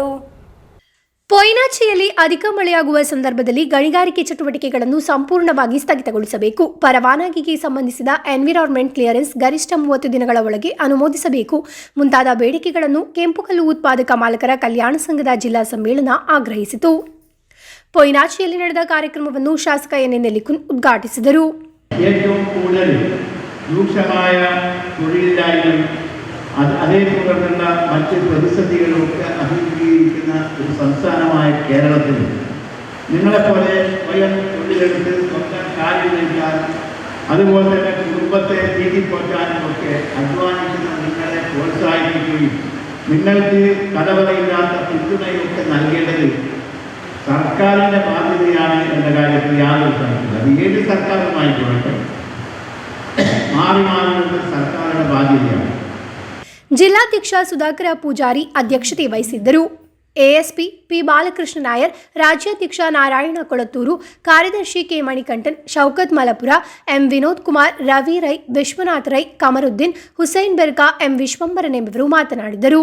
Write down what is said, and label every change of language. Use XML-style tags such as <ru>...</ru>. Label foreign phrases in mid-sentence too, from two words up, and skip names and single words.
<kn>ಪೊಯ್ನಾಚಿಯಲ್ಲಿ ಅಧಿಕ ಮಳೆಯಾಗುವ ಸಂದರ್ಭದಲ್ಲಿ ಗಣಿಗಾರಿಕೆ ಚಟುವಟಿಕೆಗಳನ್ನು ಸಂಪೂರ್ಣವಾಗಿ ಸ್ಥಗಿತಗೊಳಿಸಬೇಕು. ಪರವಾನಗಿಗೆ ಸಂಬಂಧಿಸಿದ</kn> <en>environment clearance</en> <kn>ಗರಿಷ್ಠ 30 ದಿನಗಳ ಒಳಗೆ ಅನುಮೋದಿಸಬೇಕು. ಮುಂತಾದ ಬೇಡಿಕೆಗಳನ್ನು ಕೆಂಪುಕಲ್ಲು ಉತ್ಪಾದಕ ಮಾಲಕರ ಕಲ್ಯಾಣ ಸಂಘದ ಜಿಲ್ಲಾ ಸಮ್ಮೇಳನ ಆಗ್ರಹಿಸಿತು. ಪೊಯ್ನಾಚಿಯಲ್ಲಿ ನಡೆದ ಕಾರ್ಯಕ್ರಮವನ್ನು ಶಾಸಕ ಎನ್ ನಿಲಿಕುನ್ ಉದ್ಘಾಟಿಸಿದರು.</kn> <ml>ഏറ്റവും കൂടുതൽ രൂക്ഷമായ തൊഴിലില്ലായ്മയും അതേ തുടർന്നുള്ള മറ്റ് പ്രതിസന്ധികളൊക്കെ അഭിമുഖീകരിക്കുന്ന ഒരു സംസ്ഥാനമായ കേരളത്തിൽ നിങ്ങളെപ്പോലെ സ്വയം തൊഴിലെടുത്ത് സ്വന്തം കാര്യം നിൽക്കാൻ, അതുപോലെ തന്നെ കുടുംബത്തെ നീതിപ്പോറ്റാനും ഒക്കെ അധ്വാനിക്കുന്ന നിങ്ങളെ പ്രോത്സാഹിപ്പിക്കുകയും നിങ്ങൾക്ക് കലവറയില്ലാത്ത പിന്തുണയൊക്കെ നൽകേണ്ടത് സർക്കാരിൻ്റെ ബാധ്യതയാണ് എന്ന കാര്യത്തിൽ യാതൊരു സംശയമില്ല. അത് ഏത് സർക്കാരുമായിക്കൊള്ളട്ടെ, മാറി മാറുന്നത് സർക്കാരിൻ്റെ ബാധ്യതയാണ്.</ml> <kn>ಜಿಲ್ಲಾಧ್ಯಕ್ಷ ಸುಧಾಕರ ಪೂಜಾರಿ ಅಧ್ಯಕ್ಷತೆ ವಹಿಸಿದ್ದರು. ಎಎಸ್ಪಿ ಪಿ ಬಾಲಕೃಷ್ಣ ನಾಯರ್, ರಾಜ್ಯಾಧ್ಯಕ್ಷ ನಾರಾಯಣ ಕೊಳತ್ತೂರು, ಕಾರ್ಯದರ್ಶಿ ಕೆ ಮಣಿಕಂಠನ್, ಶೌಕತ್ ಮಲಪುರ, ಎಂ ವಿನೋದ್ ಕುಮಾರ್, ರವಿ ರೈ, ವಿಶ್ವನಾಥ್ ರೈ, ಕಮರುದ್ದೀನ್, ಹುಸೈನ್ ಬೆರ್ಕಾ, ಎಂ ವಿಶ್ವಂಬರನ್ ಎಂಬುವರು ಮಾತನಾಡಿದರು.</kn>